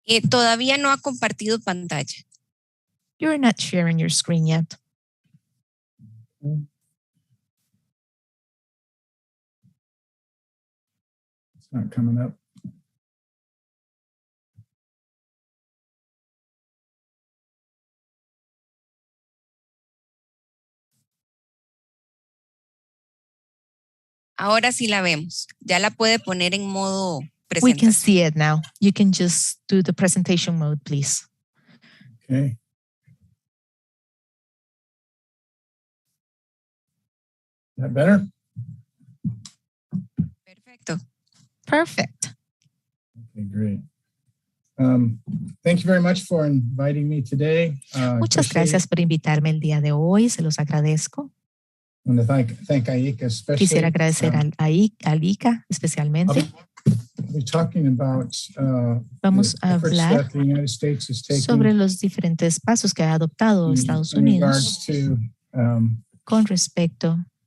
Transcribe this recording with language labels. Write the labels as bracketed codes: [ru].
[es] Todavía no ha compartido pantalla. [en] You're not sharing your screen yet. It's not coming up. [es] Ahora sí la vemos. Ya la puede poner en modo presentación. [en] We can see it now. You can just do the presentation mode, please. Okay. Is that better? [es] Perfecto. [en] Perfect. Okay, great. Thank you very much for inviting me today. [es] Muchas gracias por invitarme el día de hoy. Se los agradezco. [en] I want to thank IICA especially. [es] Quisiera agradecer al IICA especialmente. [en] I'll be talking about [es] Vamos a hablar [en] that the United States is taking [es] sobre los diferentes pasos que ha adoptado Estados Unidos con respecto.